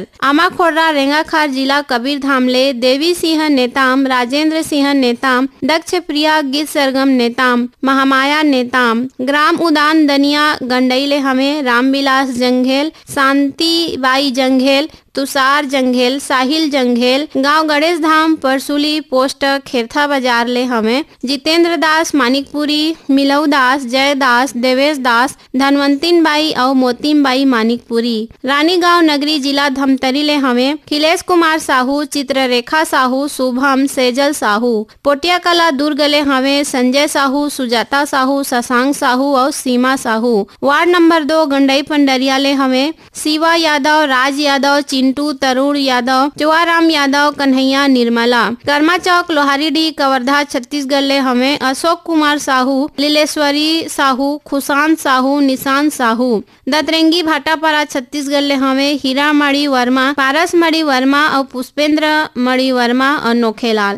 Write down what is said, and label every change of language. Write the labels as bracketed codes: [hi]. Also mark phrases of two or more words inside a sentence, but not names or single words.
[hne] आमा खोर्रा रेंगाखार जिला कबीर धाम ले देवी सिंह नेताम, राजेंद्र सिंह नेताम, दक्ष प्रिया गीत सरगम नेताम, महामाया नेताम। ग्राम उदान दनिया गंडई ले हमें रामविलास जंघेल, शांति बाई जंघेल, तुषार जंघेल, साहिल जंघेल। गांव गणेश धाम परसुली पोस्ट खेरथा बाजार ले हमें जितेंद्र दास मानिकपुरी, मिलऊ दास, जय दास, देवेश दास, धनवंतिन बाई और मोतीम बाई मानिकपुरी। रानी गांव नगरी जिला धमतरी ले हमें खिलेश कुमार साहू, चित्ररेखा साहू, शुभम, सेजल साहू। पोटिया कला दुर्ग ले हमें संजय साहू, सुजाता साहू, शशांक साहू और सीमा साहू। वार्ड नंबर 2 गंडई पंडरिया ले हमें शिवा यादव, राज यादव, चिंटू, तरुण यादव, चुआराम यादव, कन्हैया, निर्मला। कर्मा चौक लोहारीडी कवर्धा छत्तीसगढ़ ले हमें अशोक कुमार साहू, लीलेश्वरी साहू, खुशान साहू, निशान साहू। दतरेंगी भाटापारा छत्तीसगढ़ ले हमें हीरा मणि वर्मा, पारस मणि वर्मा और पुष्पेंद्र मणि वर्मा और नोखेलाल।